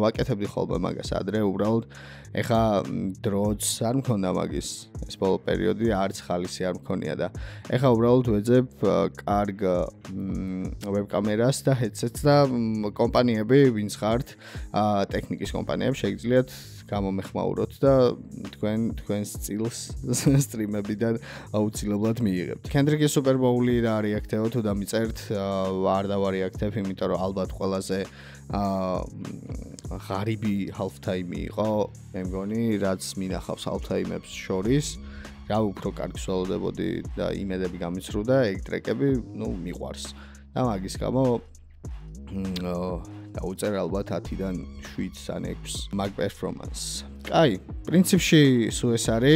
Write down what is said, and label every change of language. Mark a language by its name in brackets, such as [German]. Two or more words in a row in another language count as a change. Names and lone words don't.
[Georgian] ვაკეთებდი ხოლმე მაგას ადრე, უბრალოდ ეხა დროც არ მქონდა მაგის ეს ბოლო პერიოდი, არც ხალისი არ მქონია და ეხა უბრალოდ ვეძებ კარგ ვებკამერას და headset-ს და კომპანიები, ვინც ხართ, ტექნიკის კომპანიები შეგიძლიათ გამომეხმაუროთ და თქვენს წილს სტრიმებიდან აუცილებლად მიიღებთ. კენდრიკის სუპერბოული რა რეაქტეო თუ დამიწერთ, არ დავარეაქტებ, იმიტომ რომ ალბათ ყველაზე ღარიბი half-time იყო, მე მგონი, რაც მინახავს half-time-ებს შორის. რა უფრო კარგს ველოდებოდი და იმედები გამიცრუდა, ეგ ტრეკები, მიყვარს. და მაგის გამო დაუწერ ალბათ 10-დან 7 ან 6 მაგ პერფორმანს. კაი, პრინციპში სულ ეს არის.